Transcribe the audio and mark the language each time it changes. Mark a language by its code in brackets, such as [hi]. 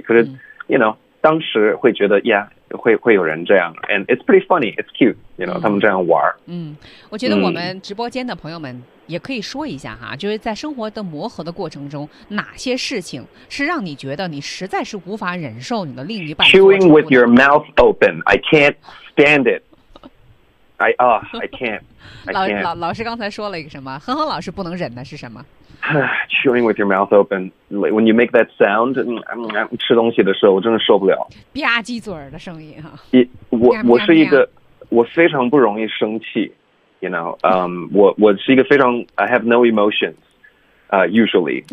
[zh] 可是、 [en] you know, [zh] 当时会觉得 [en] yeah, [zh] 会有人这样 ， [en] and it's pretty funny, it's cute, you know,、 [zh] 他们这样玩。我觉得我们直播间的朋友们也可以说一下哈，就是在生活的磨合的过程中，哪些事情是让你觉得你实在是无法忍受你的另一半 [en] chewing with your mouth open, I can't stand it. I can't. [zh] 老师刚才说了一个什么？恒恒老师不能忍的是什么 [en] ？Chewing with your mouth open, like when you make that sound, [zh] 吃东西的时候我真的受不了，吧唧嘴的声音哈。我是一个，我非常不容易生气 ， [en] you know, [zh] 我是一个非常 [en] I have no emotions, usually.